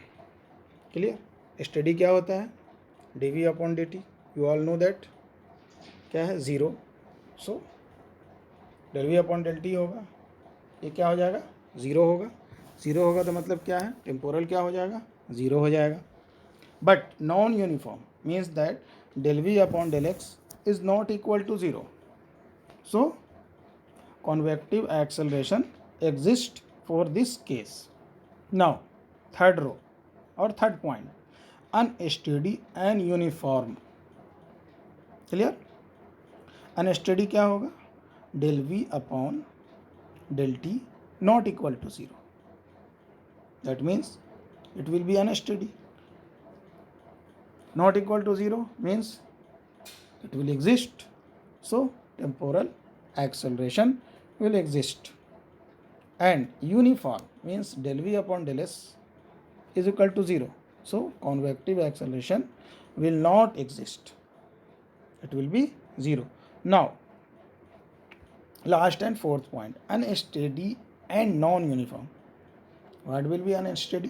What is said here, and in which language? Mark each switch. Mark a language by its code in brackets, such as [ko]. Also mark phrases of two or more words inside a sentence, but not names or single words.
[en] Clear? Steady [hi] क्या होता है, [en] dv upon dt, you all know that [hi] क्या है, [en] 0. So del v upon del t [hi] होगा, ये क्या हो जाएगा, 0 होगा. 0 होगा तो मतलब क्या है, टेम्पोरल क्या हो जाएगा, 0 हो जाएगा. [en] but non uniform means that del v upon del x is not equal to 0. So convective acceleration exists for this case. Now third row or third point, unsteady and uniform. Clear? Unsteady [hi] क्या होगा, [en] del v upon del t not equal to 0. That means it will be unsteady. Not equal to 0 means it will exist. So temporal acceleration will exist. And uniform means del v upon del s is equal to 0. So convective acceleration will not exist. It will be 0. Now last and fourth point, unsteady and non-uniform. What will be unsteady?